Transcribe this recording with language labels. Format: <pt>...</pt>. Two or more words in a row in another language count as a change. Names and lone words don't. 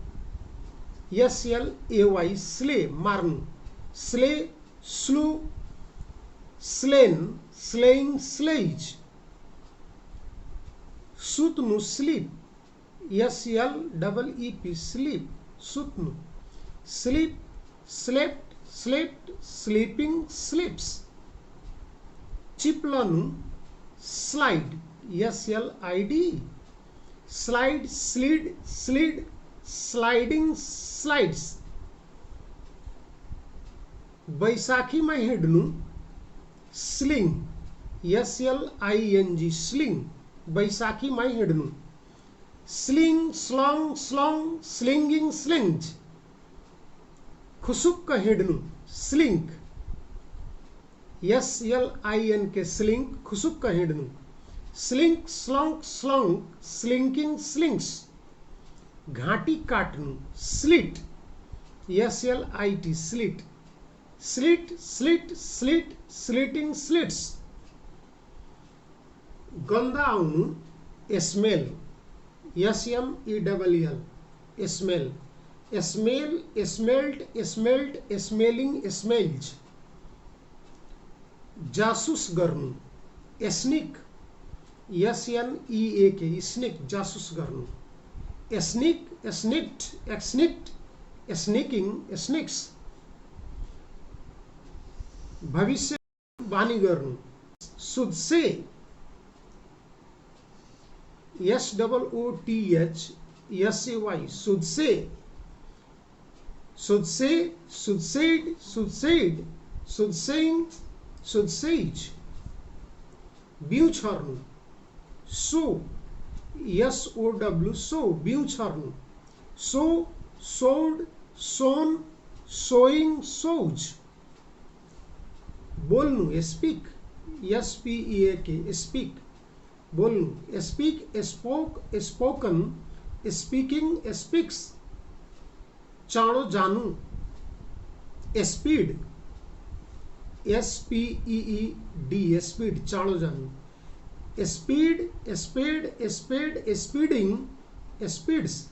<en>SLAY slay मार्नु slay slew slain slaying slays सुत्नु sleep SLEEP sleep सुत्नु sleep slept slept sleeping sleeps चिप्लनु slide SLID slide slid slid sliding slides</en> <ne>बैशाखीमा हिँड्नु</ne> <en>sling SLING sling</en> <ne>बैशाखीमा हिँड्नु</ne> <en>sling slung slung slinging slings</en> <ne>खुसुक्क हिँड्नु</ne> <en>स्लिङ्क SLINK slink</en> <ne>खुसुक्क हिँड्नु</ne> <en>slink slunk slunk slinking slinks</en> <ne>घाँटी काट्नु</ne> <en>slit SLIT slit slit slit slitting slits</en> <ne>गन्दा आउनु</ne> <en>smell SMELL smell smell smelt smelt smelling smells</en> <ne>जासुस गर्नु</ne> <en>sneak SNEAK sneak</en> <ne>जासुस गर्नु</ne> <en>sneak sneaked exneaked sneaking sneaks</en> <ne>भविष्य बानी गर्नु</ne> <en>soothsay SOOTH SAY soothsay soothsay soothsaid soothsaid soothsaying soothsays</en> <ne>बिउ छर्नु</ne> <en>सो SOW sow</en> <ne>बिउ छर्नु</ne> <en>sow sowed sown sowing sows बोल्नु speak SPEAK speak बोल्नु speak spoke spoken speaking speaks</en> <ne>चाँडो जानु</ne> <en>speed SPEED speed</en> <ne>चाँडो जानु</ne> <en>speed sped sped speeding speeds</en>